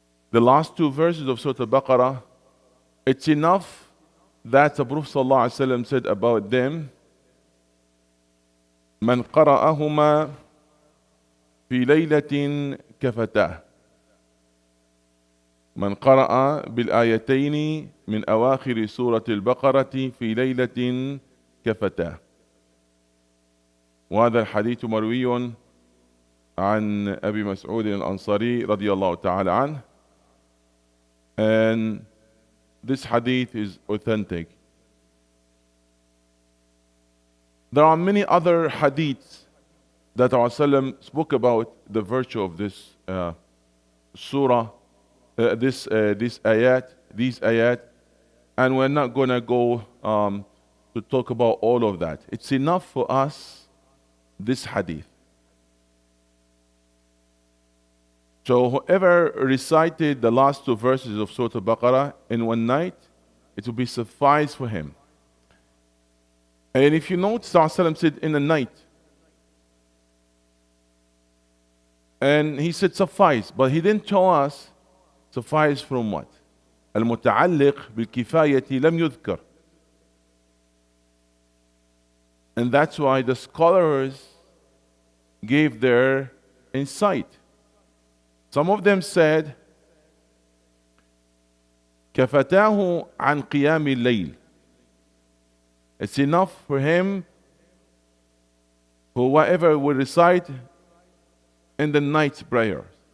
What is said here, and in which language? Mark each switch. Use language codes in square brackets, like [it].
[en] The last two verses of Surah Al-Baqarah, it's enough that the Prophet ﷺ said about them, [ar] من قرأهما في ليلة كفتاه. من قرأ بالآيتين من أواخر سورة البقرة في ليلة كفتاه. وهذا الحديث مروي عن أبي مسعود الأنصاري رضي الله تعالى عنه. [en] And this hadith is authentic. There are many other hadiths that Rasulullah spoke about the virtue of this surah, these ayat, and we're not going to go to talk about all of that. It's enough for us, this hadith. So whoever recited the last two verses of Surah Al-Baqarah in one night, it will be suffice for him. And if you notice, Rasulullah said in the night, and he said suffice, but he didn't tell us suffice from what? [ar] المتعلق بالكفاية لم يذكر. [en] And that's why the scholars gave their insight. Some of them said [ar] كفتاه عن قيام الليل. [en] It's enough for him, whoever will recite in the night prayers.